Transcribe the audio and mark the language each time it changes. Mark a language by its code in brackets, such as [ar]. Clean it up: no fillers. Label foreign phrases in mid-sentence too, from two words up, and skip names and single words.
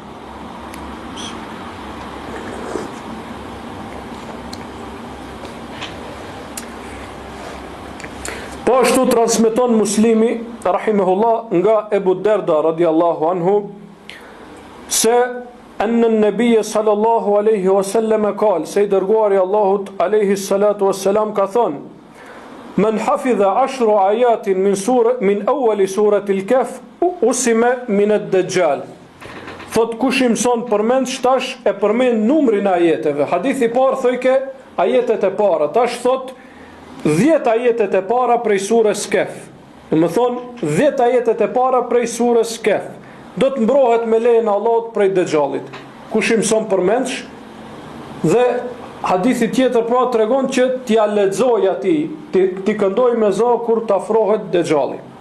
[sq] Po ashtu transmeton Muslimi rahimahullah nga Ebu Derda [ar] رضي الله عنه [sq] se [ar] أن النبي صلى الله عليه وسلم قال, [sq] se i dërguari Allahut [ar] عليه الصلاة والسلام [sq] ka thonë: [ar] "من حفظ 10 آيات من أول سورة الكهف عصم من الدجال." [sq] Thot kush i mëson përmend, tash e përmend numrin e ajeteve. Hadithi i parë thojke ajetet e para, tash thot 10 ajetet e para prej surës Kahf. Do të thonë 10 ajetet e para prej surës Kahf. Do të mbrohet me lejen e Allahut prej Dejxhallit. Kush i mëson përmendsh, dhe hadithi tjetër pra tregon që t'ja lexoj atij, ti këndoj me zë kur të afrohet Dejxhalli.